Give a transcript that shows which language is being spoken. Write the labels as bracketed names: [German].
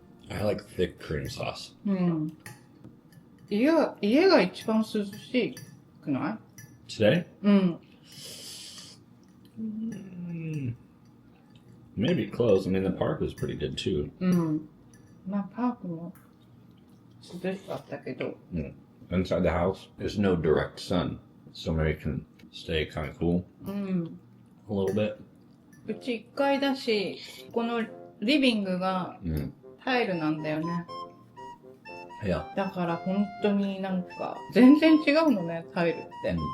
[English] I like thick cream sauce. [Japanese] 家が一番涼しくない？ [English] Today? Maybe close. I mean, the park was pretty good too. [Japanese] まあパークも涼しかったけど。 [English] Inside the house, there's no direct sun, so maybe it can stay kind of cool a little bit. [Japanese] うち1階だし、このリビングがタイルなんだよね。 [English] Yeah. [Japanese] だから本当になんか全然違うのね、タイルって。